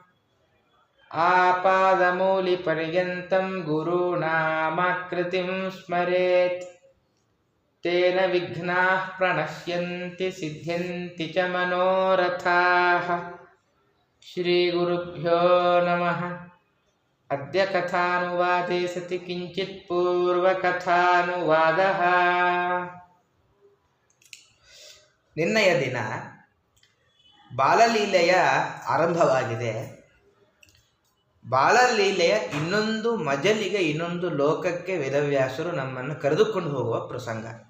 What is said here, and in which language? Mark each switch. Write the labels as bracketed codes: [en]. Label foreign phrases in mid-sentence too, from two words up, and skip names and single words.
[sa] ಆಪಾದಮೂಲಿಪರ್ಯಂతం ಗುರುಣಾಮಾಕೃತಿಂ ಸ್ಮರೇತ್ ತೇನ ವಿಘ್ನಾಃ ಪ್ರಣಶ್ಯಂತಿ ಸಿದ್ಧ್ಯಂತಿ ಚ ಮನೋರಥಾಃ ಶ್ರೀಗುರುಭ್ಯೋ ನಮಃ. ಅದ್ಯ ಕಥಾನುವಾದೇ ಸತಿ ಕಿಂಚಿತ್ ಪೂರ್ವಕಥಾನುವಾದಃ. [kn] ನಿನ್ನೆಯ ದಿನ ಬಾಲಲೀಲೆಯ ಆರಂಭವಾಗಿದೆ. ಬಾಲಲೀಲೆಯ ಇನ್ನೊಂದು ಮಜಲಿಗೆ, ಇನ್ನೊಂದು ಲೋಕಕ್ಕೆ ವೇದವ್ಯಾಸರು ನಮ್ಮನ್ನು ಕರೆದುಕೊಂಡು ಹೋಗುವ ಪ್ರಸಂಗ.